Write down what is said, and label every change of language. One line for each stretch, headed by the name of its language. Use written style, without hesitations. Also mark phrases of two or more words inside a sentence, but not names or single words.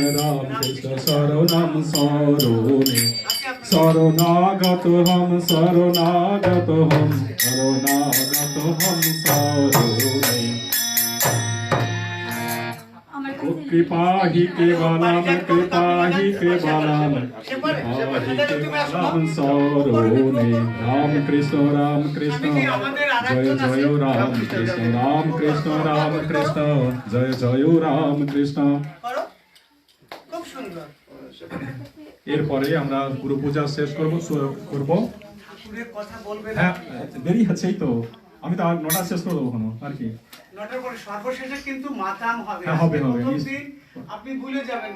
Sanskrit: राम कृष्ण शरणम शरणे शरणागत हम शरणागत हम शरणागत हम शरणे कृपा ही केवलम कृपा ही केवलम सौरोने राम कृष्ण जय जय राम कृष्ण जय जय राम कृष्ण।
Bangla: এরপরে আমরা গুরু পূজা শেষ করব। হ্যাঁ দেরি আছেই তো, আমি তো 9টা শেষ করে দেবো আর কি। 9টার পরে সর্বশেষে কিন্তু মাতাম হবে। হ্যাঁ হবে হবে, আপনি ভুলে যাবেন